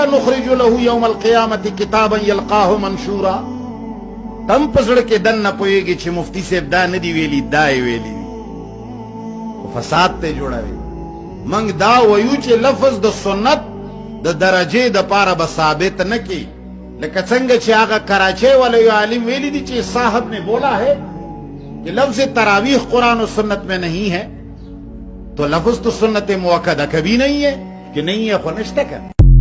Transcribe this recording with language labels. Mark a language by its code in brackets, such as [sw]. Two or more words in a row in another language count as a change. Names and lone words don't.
[ar] نخرج له یوم القیامت کتابا یلقاه منشورا [ps] تم په زړه کې دننه پوهېږي چې مفتي صاحب دا نه دي ویلي دا یې ویلي دي خو فساد ته جوړوي موږ دا وایو چې لفظ د سنت د درجې دپاره به ثابت نه کی لکه څنګه چې هغه کراچۍ والا یو عالم ویلی دي چې [ur] صاحب نے بولا ہے کہ لفظ تراویح قرآن و سنت میں نہیں ہے تو لفظ تو سنت موقدہ کبھی نہیں ہے کہ نہیں ہے [ps] خو نشته که